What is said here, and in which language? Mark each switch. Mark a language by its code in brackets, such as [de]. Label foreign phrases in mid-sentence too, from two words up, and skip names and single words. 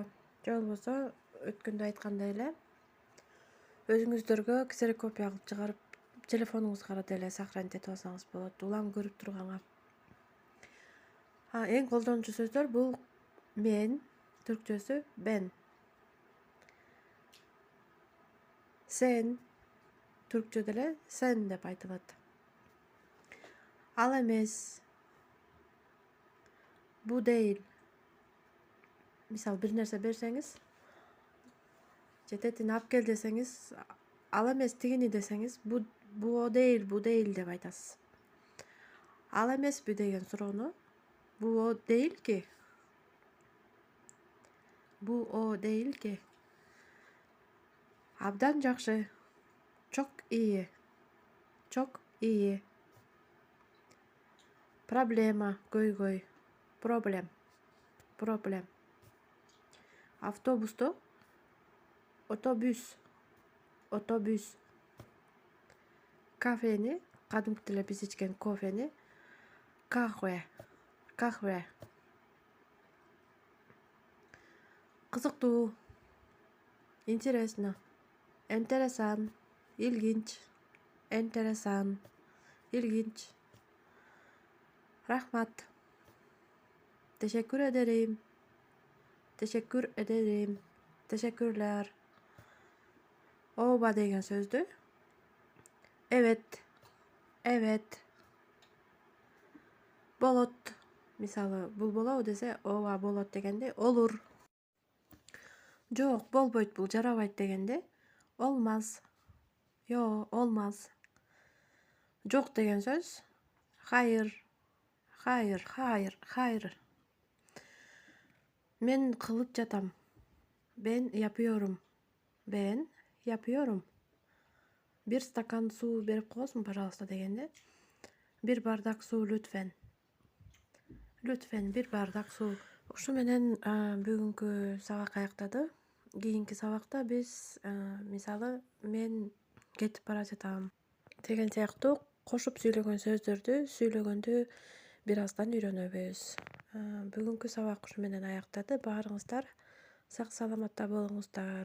[ky] Же болбосо өткөндө айткандай эле өзүңүздөргө ксерокопия кылып чыгарып телефонуңузга деле сохранить этип алсаңыз болот. Улам көрүп турганга. Эң колдонуучу сөздөр бул мен, түркчөсү ben. [tr] Sen, [ky] түркчө деле sen деп айтылат. Ал эмес, [tr] bu değil. [ky] Мисалы, бир нерсе берсеңиз, же тетини алып кел десеңиз, ал эмес тигини десеңиз, [tr] bu o değil [ky] деп айтасыз. Ал эмеспи деген суроону [tr] bu o değil mi? Bu o değil mi? [ky] Абдан жакшы. [tr] Çok iyi. Çok iyi. [ky] Проблема, көйгөй. Проблем. Автобусто otobüs. Кафени, кадимки деле биз ичкен кофени kahve. Кызыктуу. [tr] Интересно. Enteresan. İlginç. Enteresan. İlginç. Rahmat. Teşekkür ederim. Teşekkürler. [ky] Ооба деген сөздү evet. Болот. Мисалы, бул болобу десе, ооба болот дегенде olur. Жок, болбойт, бул жарабайт дегенде olmaz. [tr] Olmaz. [ky] Жок деген сөз hayır. Мен кылып жатам. [tr] Ben yapıyorum. [ky] Bir стакан суу берип коесуң, пожалуйста дегенде [tr] bir bardak su lütfen. Bir bardak su. [ky] Ушу менен бүгүнкү сабак аяктады. Кийинки сабакта биз мисалы мен кетип бара жатам деген сыяктуу кошуп сүйлөгөн сөздөрдү сүйлөгөндү бир аздан үйрөнөбүз. Бүгүнкү сабак ушу менен аяктады. Баарыңыздар сак саламатта болуңуздар.